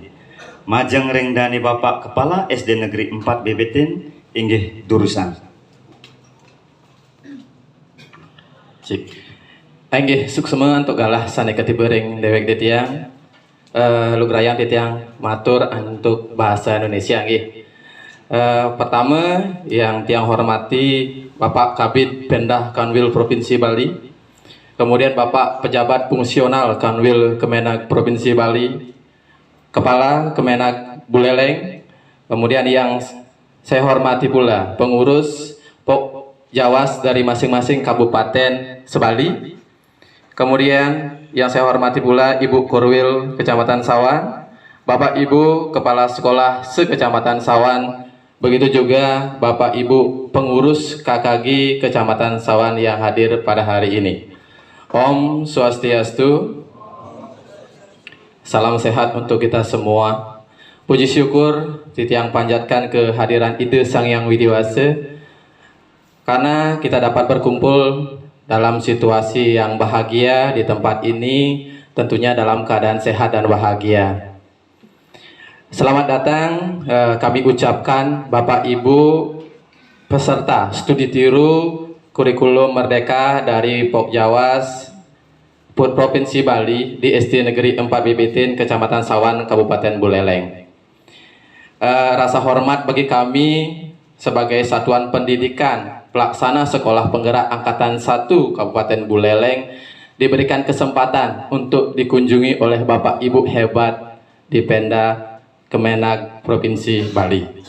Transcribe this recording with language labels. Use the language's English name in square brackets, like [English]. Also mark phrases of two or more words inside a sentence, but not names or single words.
[Balinese] Majeng ring dani Bapak Kepala SD Negeri 4 Bebetin inggih durusan. Cik. Inggih suksema untuk galah saneka tibering dewek titiang lugrayan titiang matur untuk bahasa Indonesia nggih. [Indonesian] Pertama yang tiang hormati Bapak Kabid Pendah Kanwil Provinsi Bali, kemudian Bapak Pejabat Fungsional Kanwil Kemenak Provinsi Bali, Kepala Kemenak Buleleng, kemudian yang saya hormati pula pengurus Pok Jawas dari masing-masing kabupaten sebali, kemudian yang saya hormati pula Ibu Korwil Kecamatan Sawan, Bapak Ibu Kepala Sekolah se-Kecamatan Sawan, begitu juga Bapak Ibu pengurus KKG Kecamatan Sawan yang hadir pada hari ini. Om Swastiastu, salam sehat untuk kita semua. Puji syukur titiang panjatkan kehadiran Ide Sang Yang Widiwasa karena kita dapat berkumpul dalam situasi yang bahagia di tempat ini, tentunya dalam keadaan sehat dan bahagia. Selamat datang kami ucapkan Bapak Ibu peserta studi tiru kurikulum Merdeka dari Pok Jawas Provinsi Bali di SD Negeri 4 Bebetin Kecamatan Sawan Kabupaten Buleleng. Rasa hormat bagi kami sebagai satuan pendidikan pelaksana sekolah penggerak angkatan 1 Kabupaten Buleleng diberikan kesempatan untuk dikunjungi oleh Bapak Ibu hebat di Pemda Kemenak Provinsi Bali.